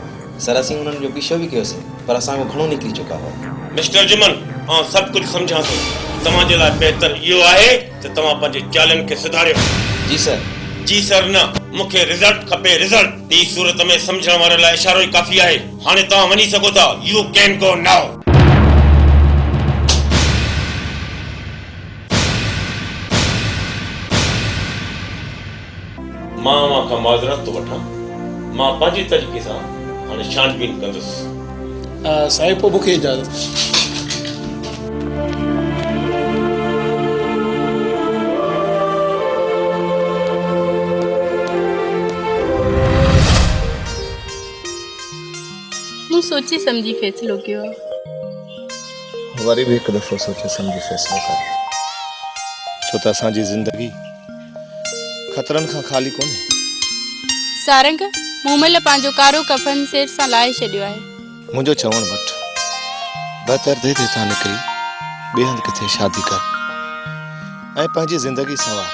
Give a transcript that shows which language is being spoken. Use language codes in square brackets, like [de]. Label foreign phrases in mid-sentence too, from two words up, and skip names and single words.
[sd] सर असीं उन्हनि जो पीछो बि कयोसीं, पर असांजो घणो निकिरी चुका हुआ। मिस्टर जिमन आउं सभु कुझु सम्झां थो। तव्हांजे लाइ बहितर इहो आहे त तव्हां पंहिंजे चालनि खे सुधारियो। जी सर। जी सर न, मूंखे रिज़ल्ट खपे, रिज़ल्ट। ॿी सूरत में सम्झण वारे लाइ इशारो ई काफ़ी आहे। हाणे तव्हां वञी सघो था। [en] you can go now. [sd] मां खां माज़रत थो वठां। मां पंहिंजे तरीक़े सां हाणे छानबीन कंदुसि। साहिब पोइ मूंखे इजाज़त। मूं सोची समझी फैसलो कयो। वरी भी एक दफ़ो सोचे समझी फैसलो कर, छो त असांजी ज़िंदगी खतरनि खां खाली कोन्हे। सारंग मूं महिल पंहिंजो कारो कफन सिर सां लाहे छॾियो आहे। मुंहिंजो चवण वठ, बहितर दे तां निकिरी ॿिए हंधि किथे शादी कर ऐं पंहिंजी ज़िंदगी संवार।